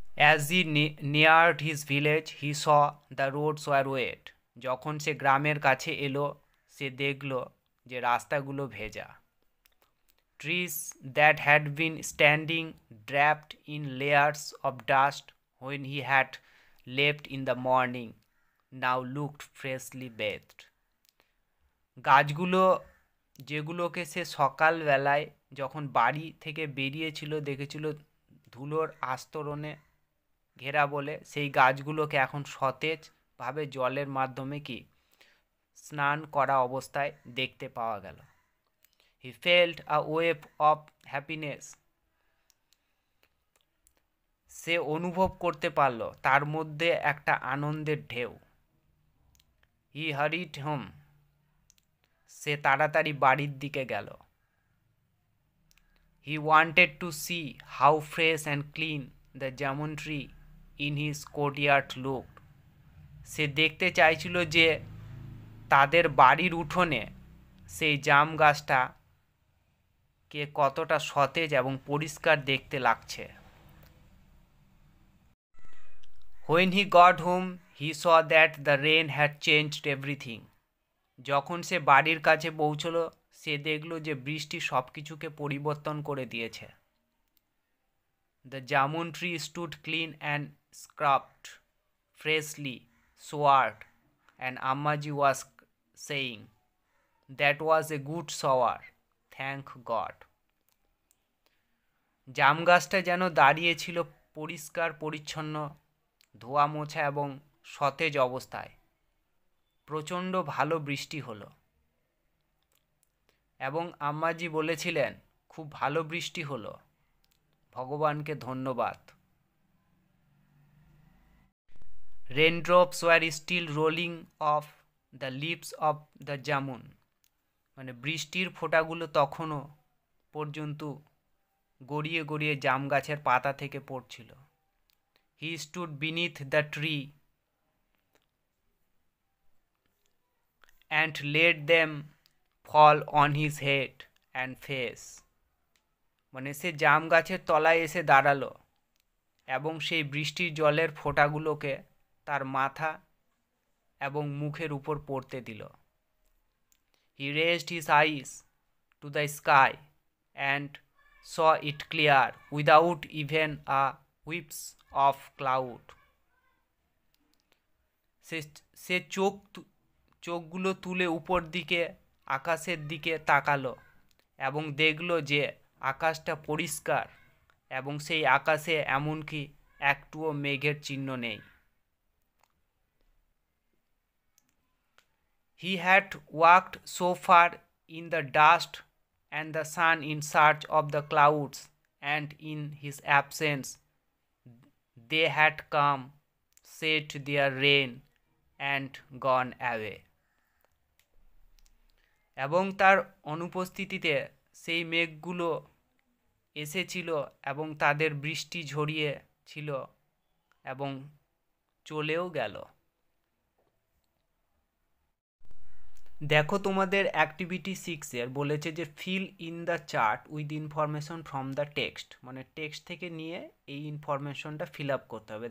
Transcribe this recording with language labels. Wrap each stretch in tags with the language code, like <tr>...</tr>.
<en>As he neared his village, he saw the roads were wet.</en> <bn>যখন সে গ্রামের কাছে এলো, সে দেখল যে রাস্তাগুলো ভেজা।</bn> <en>Trees that had been standing draped in layers of dust when he had left in the morning now looked freshly bathed.</en> <bn>গাছগুলো যেগুলোকে সে সকালবেলায় যখন বাড়ি থেকে বেরিয়েছিল দেখেছিল ধুলোর আস্তরণে ঘেরা বলে, সেই গাছগুলোকে এখন সতেজভাবে জলের মাধ্যমে স্নান করা অবস্থায় দেখতে পাওয়া গেল।</bn> <en>He felt a wave of happiness.</en> <bn>সে অনুভব করতে পারল তার মধ্যে একটা আনন্দের ঢেউ।</bn> <en>He hurried home.</en> <bn>সে তাড়াতাড়ি বাড়ির দিকে গেল।</bn> <en>He wanted to see how fresh and clean the jamun tree in his courtyard looked.</en> <bn>সে দেখতে চাইছিল যে তাদের বাড়ির উঠোনে সেই জাম গাছটাকে কতটা সতেজ এবং পরিষ্কার দেখতে লাগছে।</bn> <en>When he got home, He saw that the rain had changed everything.</en> <bn>যখন সে বাড়ির কাছে পৌঁছলো সে দেখলো যে বৃষ্টি সব কিছুকে পরিবর্তন করে দিয়েছে।</bn> <en>The jamun tree stood clean and scrubbed, freshly showered, and Ammaji was saying, "That was a good shower, thank God."</en> <bn>জাম গাছটা যেন দাঁড়িয়ে ছিল পরিষ্কার পরিচ্ছন্ন, ধোয়া মোছা এবং সতেজ অবস্থায়। প্রচণ্ড ভালো বৃষ্টি হলো এবং আম্মাজি বলেছিলেন খুব ভালো বৃষ্টি হলো, ভগবানকে ধন্যবাদ।</bn> <en>Raindrops were still rolling off the leaves of the jamun.</en> <bn>মানে বৃষ্টির ফোঁটাগুলো তখনও পর্যন্ত গড়িয়ে গড়িয়ে জাম গাছের পাতা থেকে পড়ছিল।</bn> <en>He stood beneath the tree and let them fall on his head and face.</en> <bn>মানে সে জাম গাছের তলায় এসে দাঁড়ালো এবং সেই বৃষ্টির জলের ফোঁটাগুলোকে তার মাথা এবং মুখের উপর পড়তে দিল।</bn> <en>He raised his eyes to the sky and saw it clear without even a wisp of cloud.</en> <bn>সে চোখগুলো তুলে উপর দিকে আকাশের দিকে তাকালো এবং দেখল যে আকাশটা পরিষ্কার এবং সেই আকাশে এমনকি একটুও মেঘের চিহ্ন নেই।</bn> <en>He had walked so far in the dust and the sun in search of the clouds, and in his absence they had come, shed their rain, and gone away.</en> <bn>এবং তার অনুপস্থিতিতে সেই মেঘগুলো এসেছিল এবং তাদের বৃষ্টি ঝরিয়েছিল এবং চলেও গেল। দেখো তোমাদের অ্যাক্টিভিটি 6-এর বলেছে যে</bn> <en>fill in the chart with information from the text,</en> <bn>মানে টেক্সট থেকে নিয়ে এই ইনফরমেশনটা ফিল আপ করতে হবে।</bn>